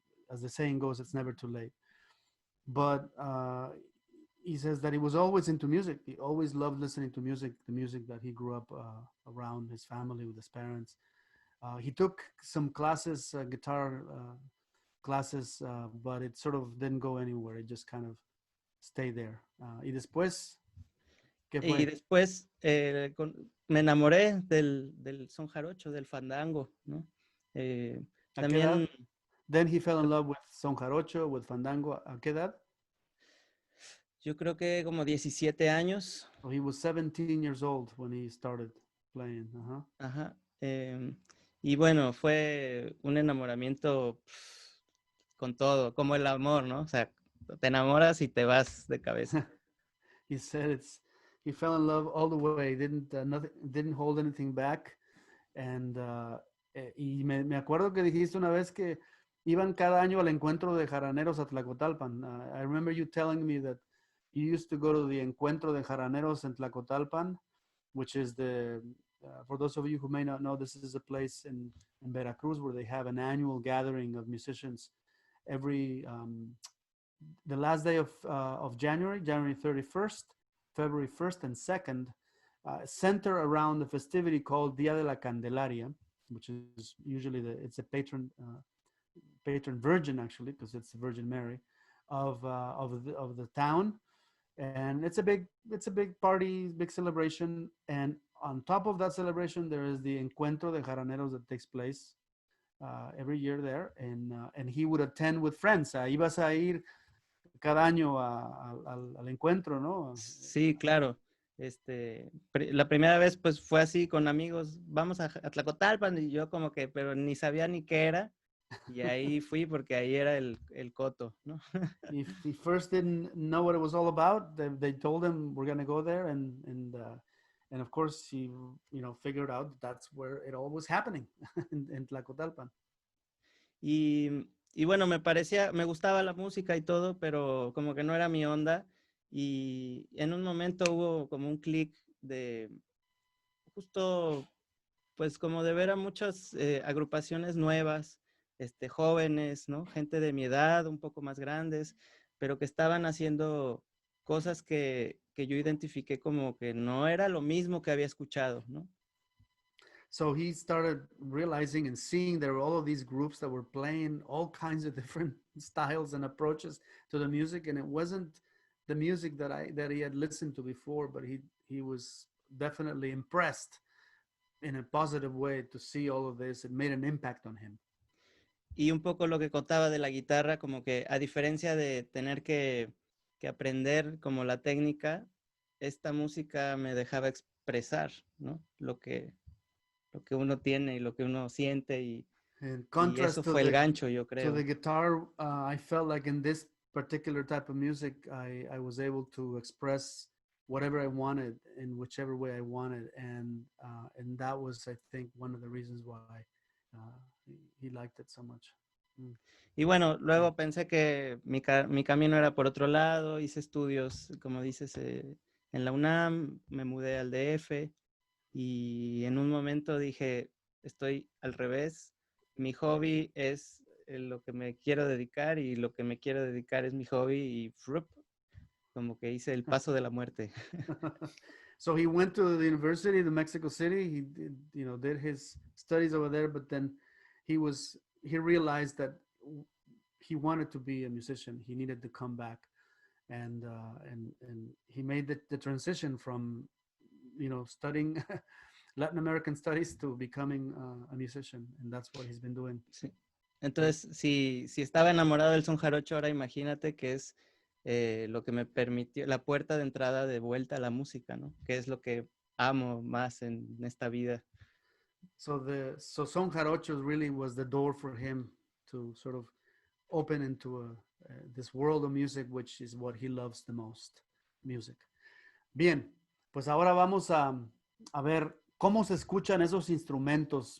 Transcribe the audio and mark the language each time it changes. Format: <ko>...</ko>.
<en>As the saying goes, it's never too late. But he says that he was always into music. He always loved listening to music, the music that he grew up around his family with his parents. He took some classes, guitar classes, but it sort of didn't go anywhere. It just kind of stay there.</en> <es>Y después, ¿qué Y fue? después me enamoré del son jarocho, del fandango, ¿no? ¿A qué edad? También</es> <en>Then he fell in love with son jarocho, with fandango.</en> <es>¿A qué edad? yo creo que como 17 años.</es> <en>So he was 17 years old when he started playing. Uh-huh. Ajá.</en> <es>Y bueno, fue un enamoramiento con todo, como el amor, ¿no? O sea, te enamoras y te vas de cabeza.</es> <en>He said he fell in love all the way, didn't hold anything back.</en> <es>And, y me acuerdo que dijiste una vez que iban cada año al encuentro de jaraneros a Tlacotalpan.</es> <en>I remember you telling me that you used to go to the encuentro de jaraneros in Tlacotalpan, which is for those of you who may not know, this is a place in Veracruz where they have an annual gathering of musicians every the last day of January, January 31st, February 1st and 2nd, center around the festivity called Dia de la Candelaria, which is usually it's a patron virgin, actually, because it's the Virgin Mary of the town. And it's a big party, big celebration. And on top of that celebration, there is the Encuentro de Jaraneros that takes place every year there. And he would attend with friends.</en> <es>Ibas a ir cada año al encuentro, ¿no? Sí, claro. La primera vez pues fue así con amigos, vamos a Tlacotalpan y yo como que, pero ni sabía ni qué era y ahí fui porque ahí era el coto, ¿no?</es> <en>He first didn't know what it was all about. They told him we're going to go there and of course he figured out that's where it all was happening in Tlacotalpan.</en> <es>Y bueno, me gustaba la música y todo, pero como que no era mi onda. Y en un momento hubo como un clic de justo, pues como de ver a muchas agrupaciones nuevas, jóvenes, ¿no? Gente de mi edad, un poco más grandes, pero que estaban haciendo cosas que yo identifiqué como que no era lo mismo que había escuchado, ¿no?</es> <en>So he started realizing and seeing there were all of these groups that were playing all kinds of different styles and approaches to the music, and it wasn't the music that he had listened to before, but he was definitely impressed in a positive way to see all of this. It made an impact on him.</en> <es>Y un poco lo que contaba de la guitarra, como que a diferencia de tener que aprender como la técnica, esta música me dejaba expresar, ¿no? Lo que uno tiene y lo que uno siente y eso fue el gancho, yo creo.</es> <en>To the guitar, I felt like in this particular type of music, I was able to express whatever I wanted in whichever way I wanted, and that was, I think, one of the reasons why he liked it so much.</en> <es>Y bueno, luego pensé que mi camino era por otro lado, hice estudios, como dices, en la UNAM, me mudé al DF y en un momento dije, estoy al revés, mi hobby es lo que me quiero dedicar y lo que me quiero dedicar es mi hobby y como que hice el paso de la muerte.</es> <en>So he went to the university to Mexico City. He did his studies over there, but then he realized that he wanted to be a musician. He needed to come back, and he made the transition from studying Latin American studies to becoming a musician, and that's what he's been doing.</en> <es>Sí. Entonces, si estaba enamorado del son jarocho, ahora imagínate que es lo que me permitió, la puerta de entrada de vuelta a la música, ¿no? Que es lo que amo más en esta vida.</es> <en>So son jarocho really was the door for him to sort of open into this world of music, which is what he loves the most, music.</en> <es>Bien, pues ahora vamos a ver cómo se escuchan esos instrumentos.</es>